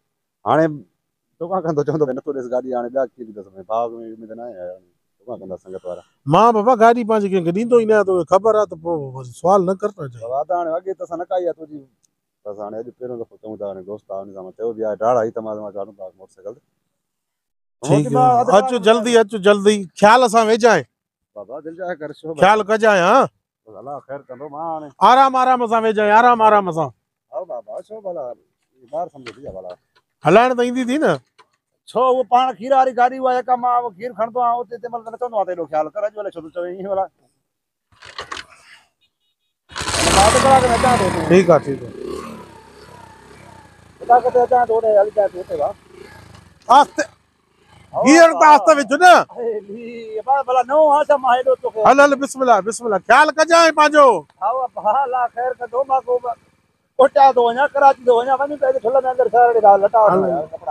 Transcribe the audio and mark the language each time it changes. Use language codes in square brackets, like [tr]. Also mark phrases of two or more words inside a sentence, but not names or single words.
[sd] हाणे तोखां कंदो चवंदो भई नथो ॾेसि गाॾी हाणे ॿिया कीअं ॾींदुसि भाउ में उमेद न आहे तोखां कंदा संगत वारा। मां बाबा गाॾी पंहिंजी कंहिंखे ॾींदो ई न आहियां तोखे ख़बर आहे त पोइ वरी सुवाल न कर न चाहिए। बाबा अदा हाणे अॻे त असां न काई आहे तुंहिंजी बसि हाणे अॼु पहिरियों दफ़ो चऊं था हाणे दोस्त आहे हुन सां चयो बि आहे ढाढ़ा ई तमामु चाढ़ूं था मोटरसाइकिल ते। [hi] ठीक है [sd] अचु जल्दी ख्याल सां वेजाए। बाबा दिलि जाए कर छो ख्याल कजाए। हाँ अलाह ख़ैर कंदो मां हाणे आराम आराम सां वेजाए आराम सां। हा बाबा छो भला ॿार सम्झो थी भला हलाइण त ईंदी थी न। छो उहो पाण खीर वारी गाॾी उहा जेका मां खीर खणंदो आहियां उते तंहिं महिल न चवंदो आहे त एॾो ख़्यालु कर अॼु भले छो थो चवे ईअं भला मां अधु कलाक में अचां थो तूं [hi] ठीक है ठीक है। [sd] ॿुधा किथे अचां थो होॾे हली जाए तूं हुते आस्ते गियर त आस्ते विझ न। भला नओं आहे छा मां हेॾो तोखे हल हल बिस्मिल्लाह बिस्मिल्लाह ख्याल कजाए पंहिंजो। हा भाउ अलाह ख़ैर कंदो मां को कोटा थो वञा कराची थो वञा वञी त ठुल में अंदरि छा लटा वठणा यार कपिड़ा